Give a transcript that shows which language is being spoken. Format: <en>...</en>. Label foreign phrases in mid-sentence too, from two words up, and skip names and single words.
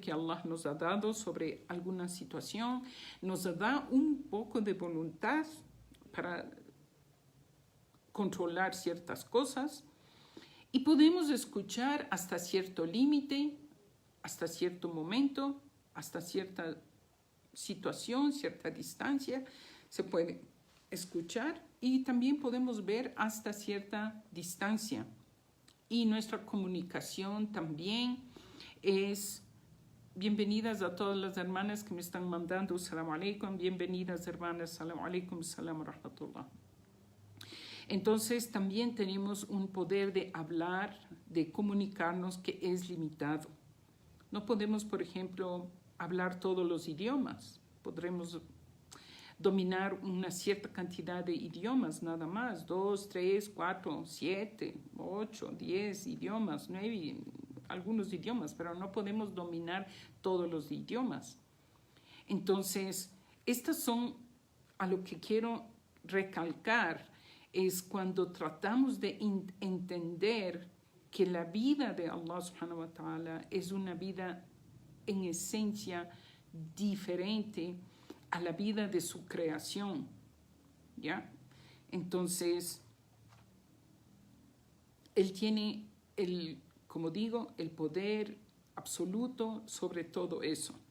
<es>que Allah nos ha dado sobre alguna situación, nos da un poco de voluntad para controlar ciertas cosas y podemos escuchar hasta cierto límite, hasta cierto momento, hasta cierta situación, cierta distancia, se puede escuchar y también podemos ver hasta cierta distancia. Y nuestra comunicación también es bienvenidas a todas las hermanas que me están mandando</es> <ar>سلام عليكم,</ar> <es>bienvenidas hermanas,</es> <ar>سلام عليكم، سلام رحمة الله.</ar> <es>Entonces también tenemos un poder de hablar, de comunicarnos que es limitado. No podemos, por ejemplo, hablar todos los idiomas. Podremos dominar una cierta cantidad de idiomas nada más, 2, 3, 4, 7, 8, 10 idiomas, 9, algunos idiomas, pero no podemos dominar todos los idiomas. Entonces, estas son a lo que quiero recalcar, es cuando tratamos de entender que la vida de Allah</es> <ar>سبحانه وتعالى</ar> <es>es una vida en esencia diferente a la vida de su creación, ¿ya? Entonces, Él tiene, como digo, el poder absoluto sobre todo eso.</es>